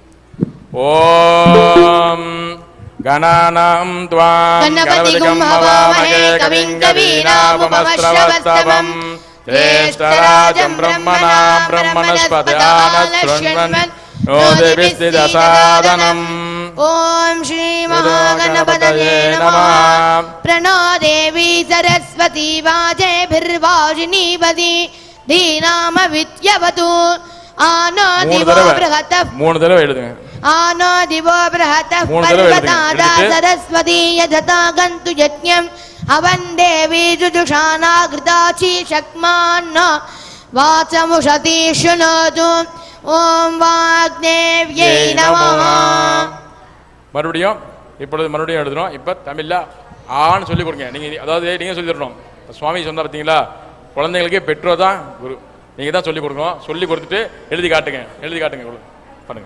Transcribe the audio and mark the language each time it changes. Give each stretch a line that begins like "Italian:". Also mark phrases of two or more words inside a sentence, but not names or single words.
Sanskrit: ॐ गणानां त्वां गणपतिं हवामहे कविं कवीनामुपश्रवस्तमम् ज्येष्ठराजं ब्रह्मणां ब्रह्मणस्पत आ नः शृण्वन् नूतिभिः सीद सादनम्. ॐ श्री महागणपतये नमः. प्रणो देवी सरस्वती वाजेभिर्वाजिनीवती धीनाम विद्यवतु. आनो दिवो बृहतः
Tamil: 3 தடவை எழுதுங்க.
Sanskrit: आनो दिवो बृहतः पर्वतादा सरस्वती यजता गन्तु यज्ञम् अवन् देवी जुजुषाना घृताची शक्मान्न वाचमुषति शृणोतु. ॐ वाग्देव्यै नमः.
Tamil: மறுபடியும் இப்பொழுது மறுபடியும் எழுதுறோம். இப்போ தமிழில் ஆன்னு சொல்லிக் கொடுங்க. நீங்கள் அதாவது நீங்கள் சொல்லி தரணும். சுவாமி சொன்னால் பார்த்தீங்களா, குழந்தைங்களுக்கு பெற்றோர் தான் குரு. நீங்கள் தான் சொல்லிக் கொடுக்கணும். சொல்லி கொடுத்துட்டு எழுதி காட்டுங்க. எழுதி காட்டுங்க பண்ணுங்க.